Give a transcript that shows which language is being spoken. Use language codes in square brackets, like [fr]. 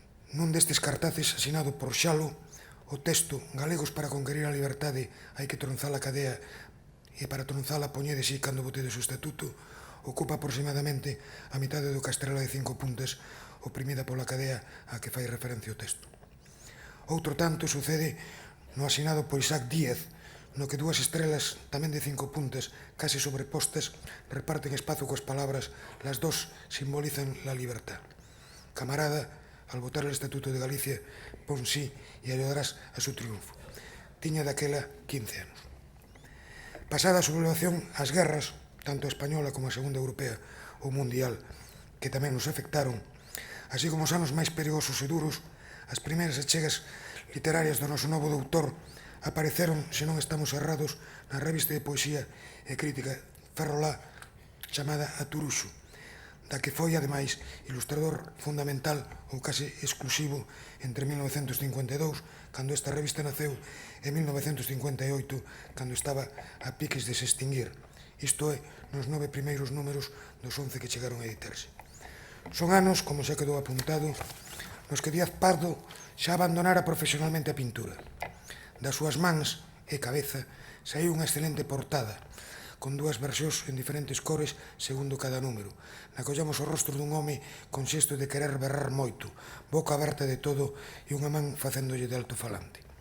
[gl] Nun destes cartaces, asinado por Xalo, o texto "Galegos para conquerir a liberdade hai que tronzar a cadea e para tronzala poñedese cando votedes o estatuto", ocupa aproximadamente a mitade do castrela de 5 puntas oprimida pola cadea a que fai referencia o texto. Outro tanto sucede no asinado por Isaac Díaz, no que dúas estrelas tamén de 5 puntas case sobrepostas reparten espazo coas palabras [es] "las dos simbolizan la libertad". Camarada, al votar el Estatuto de Galicia, pon sí e ayudarás a su triunfo. [gl] Tiña daquela 15 anos. Pasada a sublevación, as guerras, tanto a española como a segunda europea ou mundial, que tamén nos afectaron, así como os anos máis perigosos e duros, as primeiras achegas literarias do noso novo doutor apareceron, se non estamos errados, na revista de poesía e crítica Ferrolá chamada A Turuxo, da que foi, ademais, ilustrador fundamental ou case exclusivo entre 1952, cando esta revista naceu, e 1958, cando estaba a piques de se extinguir. Isto é, nos 9 primeiros números dos 11 que chegaron a editarse. Son anos, como xa quedou apuntado, nos que Díaz Pardo xa abandonara profesionalmente a pintura. Das súas mans e cabeza Saiu unha excelente portada, con dúas versións en diferentes cores segundo cada número. Na que ollamos o rostro dun home con xesto de querer berrar moito, boca aberta de todo e unha man facéndolle de alto-falante.